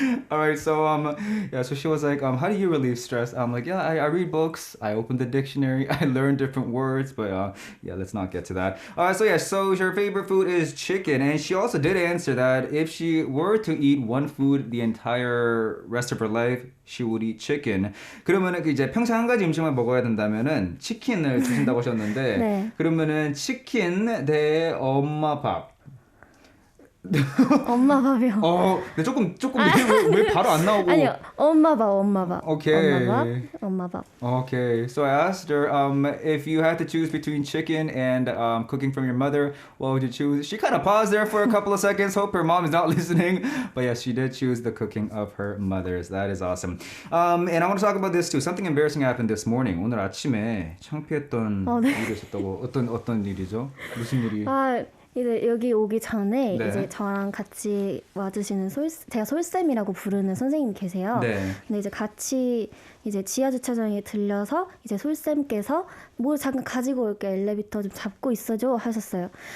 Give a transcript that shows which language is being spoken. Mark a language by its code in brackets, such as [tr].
[en] Alright, so so she was like, how do you relieve stress? I'm like, yeah, I read books, I open the dictionary, I learn different words, but yeah, let's not get to that. So her favorite food is chicken, and she also did answer that if she were to eat one food the entire rest of her life, she would eat chicken. [ko] 그러면은 이제 평생 한 가지 음식만 먹어야 된다면은 치킨을 드신다고 하셨는데, 네. 그러면은 치킨 대 엄마 밥. 엄마 밥이요. 근데 조금 왜 바로 안 나오고? 아니요, 엄마 밥. [en] Okay. [ko] 엄마 밥. [en] Okay, so I asked her if you had to choose between chicken and cooking from your mother, what would you choose? She kind of paused there for a couple of seconds. Hope her mom is not listening. But yes, she did choose the cooking of her mother's. That is awesome. And I want to talk about this too. Something embarrassing happened this morning. [ko] 오늘 아침에 창피했던 일이 있었다고. 어떤 일이죠? 무슨 일이? 이제 여기 오기 전에 네. 이제 저랑 같이 와주시는 제가 솔쌤이라고 부르는 선생님이 계세요. 네. 근데 이제 같이 이제 지하 주차장에 들려서 이제 솔쌤께서 뭘 잠깐 가지고 올게 엘리베이터 좀 잡고 있어줘 하셨어요.